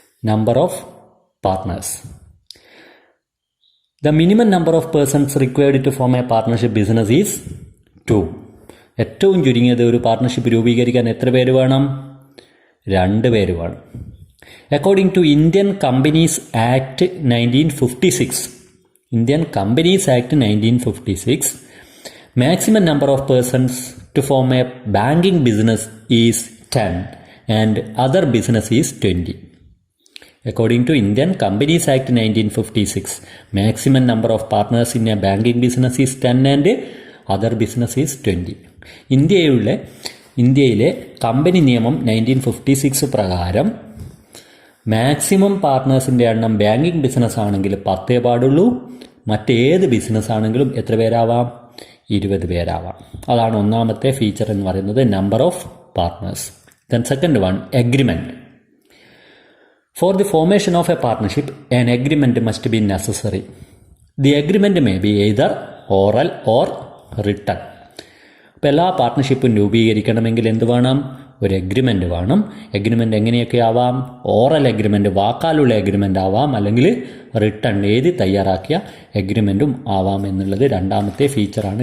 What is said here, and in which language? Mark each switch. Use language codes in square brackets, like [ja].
[en] Number of partners. The minimum number of persons required to form a partnership business is 2. [ml] ഏറ്റവും ചുരുങ്ങിയത് ഒരു partnership രൂപീകരിക്കാൻ എത്ര പേര് വേണം? 2 പേര് വേണം. [en] According to Indian Companies Act 1956, Indian Companies Act 1956, maximum number of persons to form a banking business is 10 and other business is 20. According to Indian Companies Act 1956, maximum number of partners in a banking business is 10 and other business is 20. [ml] ഇന്ത്യയിലെ company നിയമം 1956 പ്രകാരം maximum പാർട്ട്നേഴ്സിൻ്റെ എണ്ണം banking business ആണെങ്കിൽ 10 പാടുള്ളൂ. മറ്റേത് business ആണെങ്കിലും എത്ര പേരാവാം? 20 പേരാവാം. അതാണ് ഒന്നാമത്തെ ഫീച്ചർ എന്ന് പറയുന്നത്, number of partners. [en] Then second one, agreement. For the formation of a partnership, an agreement must be necessary. The agreement may be either oral or written. [ml] അപ്പോൾ എല്ലാ പാർട്ട്ണർഷിപ്പും രൂപീകരിക്കണമെങ്കിൽ എന്ത് വേണം? ഒരു എഗ്രിമെൻ്റ് വേണം. എഗ്രിമെൻ്റ് എങ്ങനെയൊക്കെ ആവാം? ഓറൽ എഗ്രിമെൻ്റ്, വാക്കാലുള്ള എഗ്രിമെൻ്റ് ആവാം, അല്ലെങ്കിൽ റിട്ടൺ എഴുതി തയ്യാറാക്കിയ എഗ്രിമെൻറ്റും ആവാം എന്നുള്ളത് രണ്ടാമത്തെ ഫീച്ചറാണ്.